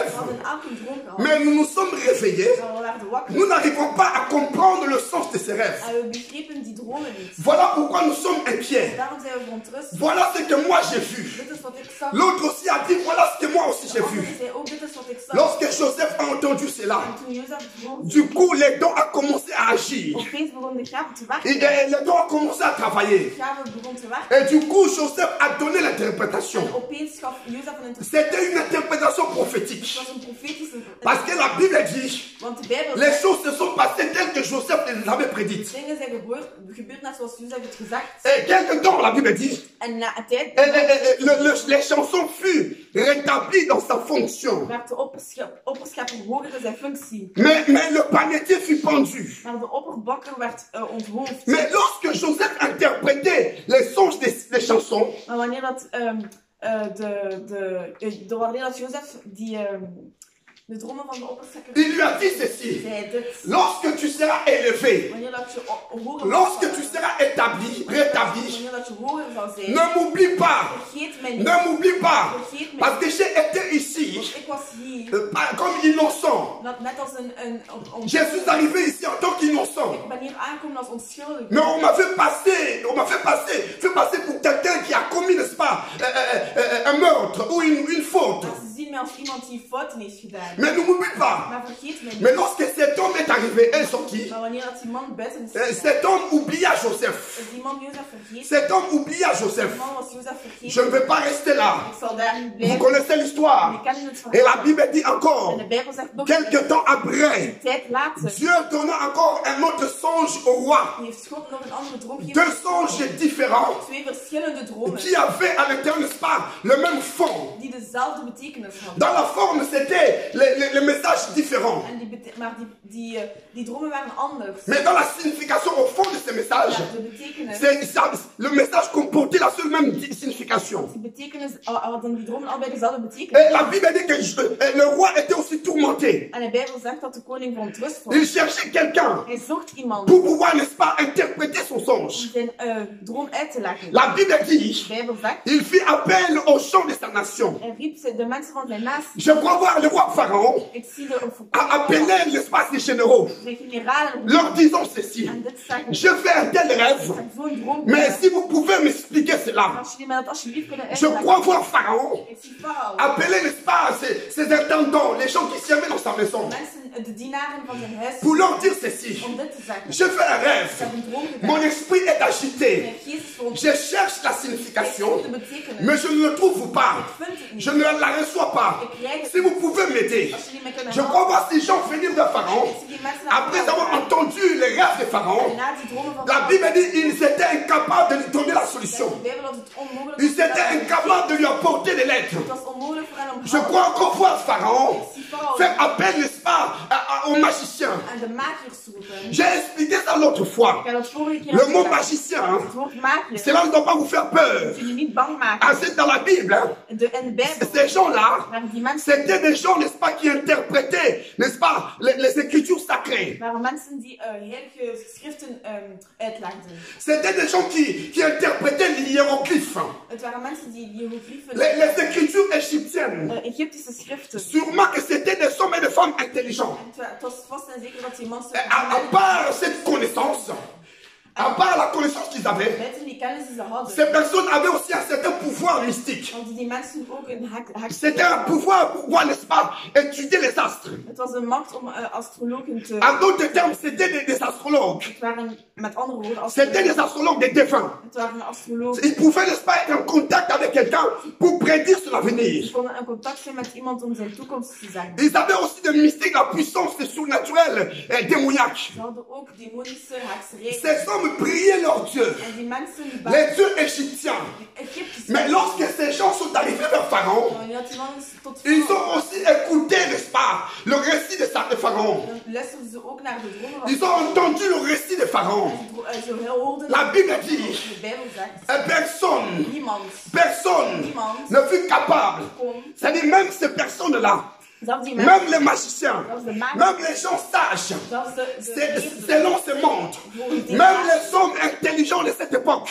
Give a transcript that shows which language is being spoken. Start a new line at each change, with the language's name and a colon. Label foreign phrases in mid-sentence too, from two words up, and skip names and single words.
French: rêve.
Dutch: hadden elk een droom gehad.
French: Mais nous nous sommes réveillés.
Dutch: Maar we werden wakker.
French: Nous n'arrivons pas à comprendre le sens de ces rêves.
Dutch: En we begrepen die dromen niet.
French: Voilà pourquoi nous sommes inquiets.
Dutch: Daarom zijn we verontrust.
French: Voilà ce que moi j'ai vu.
Dutch: Dit is wat ik zag.
French: L'autre aussi a dit, voilà ce que moi aussi j'ai vu.
Dutch: Anderen zei ook, dit is wat ik zag.
French: Lorsque Joseph a entendu cela,
Dutch: En toen Jozef het hoorde,
French: du coup les dons ont commencé à agir.
Dutch: opeens begon de gave te
French: Et
Dutch: werken.
French: les dons ont commencé à travailler.
Dutch: De gave begon te werken.
French: Et du coup Joseph a donné l'interprétation.
Dutch: En opeens gaf Jozef een interpretatie.
French: C'était une interprétation
Dutch: Het
French: prophétique.
Dutch: was een profetische...
French: Parce que la Bible dit,
Dutch: Want de Bijbel
French: les
Dutch: zegt,
French: choses se sont passées telles que Joseph les avait prédites.
Dutch: dingen zijn gebeurd net zoals Jozef het gezegd.
French: Et quelque temps, la Bible dit,
Dutch: En na een tijd
French: les chansons furent rétablies dans sa fonction.
Dutch: werd de opperschepper hoger in zijn functie.
French: Mais le panetier fut pendu.
Dutch: Maar de opperbakker werd onthoofd.
French: Mais lorsque Joseph interprétait les songes des chansons,
Dutch: Maar wanneer dat, wanneer dat Jozef de dromen van de opperschepper
French: il lui a dit ceci.
Dutch: zei dit.
French: Lorsque tu seras élevé,
Dutch: Wanneer dat je hoger
French: lorsque
Dutch: zal
French: tu
Dutch: zijn,
French: seras rétabli,
Dutch: wanneer dat je hoger zal zijn,
French: ne m'oublie pas.
Dutch: vergeet mij niet.
French: Ne m'oublie pas.
Dutch: Vergeet mij
French: Parce que j'ai été
Dutch: niet.
French: ici
Dutch: Want ik was hier,
French: comme innocent.
Dutch: net als een
French: Je suis arrivé ici en tant qu'innocent.
Dutch: ik ben hier aangekomen als onschuldig.
French: Mais on m'a fait passer pour quelqu'un qui a commis, n'est-ce pas, un meurtre ou une faute.
Dutch: Maar ze zien mij als iemand die fouten heeft gedaan.
French: Mais ne m'oublie pas.
Dutch: Maar vergeet mij
French: Mais
Dutch: niet.
French: lorsque cet homme est arrivé, et sorti,
Dutch: Maar wanneer dat die man buiten is gegaan,
French: cet homme oublia Joseph.
Dutch: is die man Jozef vergeten.
French: Cet homme oublia Joseph.
Dutch: Die man was Jozef
French: Je
Dutch: vergeten.
French: ne vais pas rester là.
Dutch: Ik zal daar niet
French: Vous
Dutch: blijven.
French: connaissez l'histoire.
Dutch: Je kent het
French: Et la
Dutch: verhaal.
French: Bible dit
Dutch: En
French: encore,
Dutch: de Bijbel zegt nog
French: quelque temps après,
Dutch: een tijd later
French: Dieu donna encore un autre songe au roi.
Dutch: heeft God nog een andere droom
French: Deux
Dutch: gegeven.
French: songes différents
Dutch: Twee verschillende dromen
French: qui avaient à l'intérieur, n'est-ce pas, le même fond.
Dutch: die dezelfde betekenis hadden.
French: Dans la forme, c'était les messages différents.
Dutch: En maar die dromen waren anders.
French: Mais dans la signification au fond de ces messages,
Dutch: Ja, de betekenis,
French: le message comportait la seule même signification.
Dutch: die betekenis hadden die dromen allebei dezelfde betekenis.
French: Et la Bible dit que le roi était aussi tourmenté.
Dutch: En de Bijbel zegt dat de koning verontrust was.
French: Il cherchait quelqu'un
Dutch: Hij zocht iemand
French: pour pouvoir, n'est-ce pas, interpréter son
Dutch: om
French: songe.
Dutch: zijn droom uit te leggen.
French: La Bible dit,
Dutch: De Bijbel zegt,
French: il fit appel aux gens de sa nation.
Dutch: hij riep de mensen van zijn natie.
French: Je crois voir le roi Pharaon
Dutch: Ik zie de
French: a appelé l'espace des généraux,
Dutch: generalen
French: leur disant ceci.
Dutch: en dit zeggen.
French: Je fais un tel rêve,
Dutch: Ik heb zo'n droom
French: mais
Dutch: gehad.
French: si vous pouvez m'expliquer cela,
Dutch: Als jullie mij dat alsjeblieft kunnen
French: je
Dutch: uitleggen.
French: crois voir Pharaon
Dutch: Ik zie Farao.
French: appeler, n'est-ce pas, ses intendants, les gens qui servaient dans sa maison.
Dutch: Mensen de dienaren van zijn huis
French: pour leur dire ceci.
Dutch: om dit te zeggen.
French: Je fais un
Dutch: Ik
French: rêve.
Dutch: heb een droom gedaan.
French: Mon esprit est agité.
Dutch: Mijn geest is verontrust.
French: Je cherche la
Dutch: Ik
French: signification,
Dutch: zoek de betekenis.
French: mais je ne le trouve pas.
Dutch: Ik vind het niet.
French: Je ne la reçois pas.
Dutch: Ik krijg het
French: Si vous
Dutch: niet.
French: pouvez m'aider.
Dutch: Als jullie mij kunnen
French: Je
Dutch: helpen.
French: crois voir ces gens venir de Pharaon.
Dutch: Ik zie die mensen naar
French: Après
Dutch: Farao
French: avoir
Dutch: gaan.
French: entendu les rêves de
Dutch: En
French: Pharaon,
Dutch: na die dromen van
French: la
Dutch: Farao
French: Bible dit qu'ils étaient incapables de lui donner la
Dutch: zegt
French: solution.
Dutch: de Bijbel dat het onmogelijk
French: Ils
Dutch: was
French: étaient incapables de lui apporter les lettres.
Dutch: Het was onmogelijk voor hen om
French: Je crois encore voir Pharaon
Dutch: Ik zie Farao
French: faire appel, n'est-ce pas, aux magiciens.
Dutch: aan de makers roepen.
French: J'ai expliqué ça l'autre fois.
Dutch: Ik heb dat vorige keer
French: Le
Dutch: al
French: mot
Dutch: gezegd.
French: magicien, hein,
Dutch: Het woord maker.
French: cela ne doit pas vous faire peur.
Dutch: Dat jullie niet bang maken.
French: Ah, c'est dans la Bible. Hein.
Dutch: In de Bijbel.
French: Ces gens-là,
Dutch: Waren die mensen,
French: c'était des gens, n'est-ce pas, qui interprétaient, n'est-ce pas, les écritures sacrées.
Dutch: waren mensen die heilige schriften uitlegden.
French: C'était des gens qui interprétaient les hiéroglyphes,
Dutch: Het waren mensen die hieroglyphen,
French: les écritures égyptiennes.
Dutch: Egyptische schriften.
French: Sûrement que c'était des hommes et des femmes intelligents.
Dutch: Het was vast en zeker dat die mensen,
French: À part cette connaissance, à part la connaissance qu'ils avaient,
Dutch: buiten die kennis die ze hadden,
French: ces personnes avaient aussi un certain pouvoir mystique.
Dutch: hadden die mensen ook een
French: C'était un pouvoir pour pouvoir, n'est-ce pas, étudier les astres.
Dutch: Het was een macht om astrologen te...
French: En d'autres termes, c'était des astrologues.
Dutch: Het waren, met andere woorden,
French: C'était des astrologues, des défunts.
Dutch: Het waren astrologen.
French: Ils pouvaient, n'est-ce pas, être en contact avec quelqu'un pour prédire son
Dutch: Die
French: avenir.
Dutch: konden in contact zijn met iemand om zijn toekomst te zeggen.
French: Ils avaient aussi des mystiques, la puissance surnaturelle démoniaque.
Dutch: Ze hadden ook demonische hekserij.
French: Ces hommes priaient leur Dieu,
Dutch: En die mensen die
French: les dieux égyptiens.
Dutch: Egyptische
French: Mais lorsque ces gens sont arrivés vers Pharaon,
Dutch: wanneer die mannen tot
French: ils
Dutch: Farao
French: ont aussi écouté, n'est-ce pas, le récit de Pharaon.
Dutch: dan luisterden ze ook naar de dromen van
French: Ils ont entendu le récit de Pharaon.
Dutch: Ze hoorden
French: La Bible dit,
Dutch: de Bijbel zegt.
French: personne
Dutch: Niemand
French: ne fut capable.
Dutch: kon,
French: C'est-à-dire même ces personnes-là,
Dutch: zelfs die mensen,
French: même les magiciens, même les gens sages,
Dutch: zelfs de
French: selon ce monde, même les hommes intelligents de cette époque,